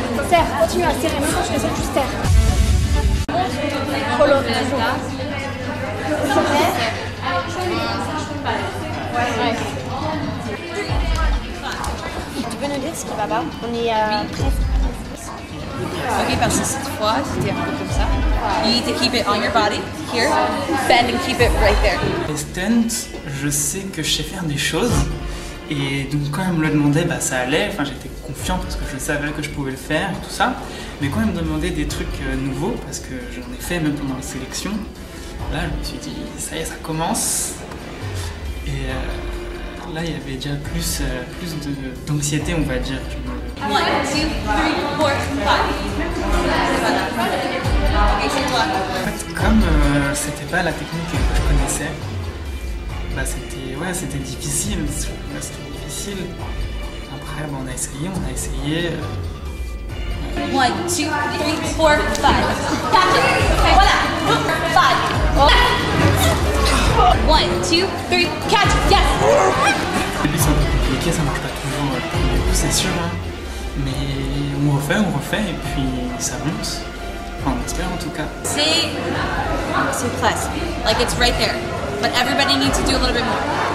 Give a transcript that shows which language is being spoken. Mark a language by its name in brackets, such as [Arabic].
[French] Serre, continue à serrer, même quand je fais ça, juste serre. Polo, toujours. Tu peux nous dire ce qui va pas? On est presque. Ok, parce que cette fois, c'était un peu comme ça. [English] You need to keep it on your body, here, bend and keep it right there. [French] Les stunts, je sais que je sais faire des choses. Et donc quand elle me le demandait, bah, ça allait, enfin, j'étais confiant parce que je savais que je pouvais le faire et tout ça. Mais quand elle me demandait des trucs nouveaux, parce que j'en ai fait même pendant la sélection, là je me suis dit, ça y est, ça commence. Et là il y avait déjà plus d'anxiété, on va dire. [English] 1, 2, 3, 4, 5. [French] Ok, c'est toi. En fait, comme c'était pas la technique que je connaissais, bah, c'était difficile. C'était difficile. Après, bah, on a essayé. [English] 1, 2, 3, 4, 5. Catch it. Voilà. 5. 1, 2, 3, catch. Yes. [French] Au début, c'est un peu compliqué, ça marche pas toujours au premier coup, c'est sûr. Hein. Mais on refait, et puis ça monte. Enfin, on espère en tout cas. C'est class. [English] Like it's right there. But everybody needs to do a little bit more.